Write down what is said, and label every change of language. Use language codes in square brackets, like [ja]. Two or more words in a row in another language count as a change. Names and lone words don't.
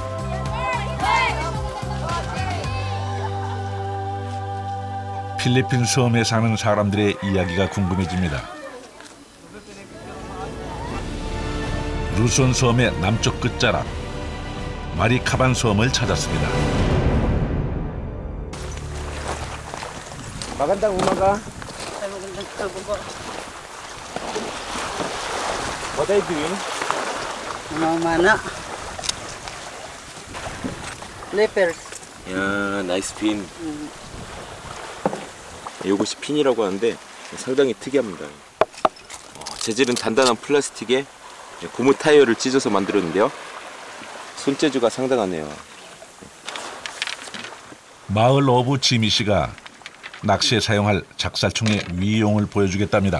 [ko] 필리핀 섬에 사는 사람들의 이야기가 궁금해집니다. 루손 섬의 남쪽 끝자락 마리카반 섬을 찾았습니다. [tl] Magandang umaga. [en] What are you doing? Mana? Lepers. [ko] 야, [en] nice fin. [ko] 이것이 핀이라고 하는데 상당히 특이합니다. 재질은 단단한 플라스틱에 고무 타이어를 찢어서 만들었는데요. 손재주가 상당하네요. 마을 어부 지미 씨가 낚시에 사용할 작살총의 위용을 보여주겠답니다.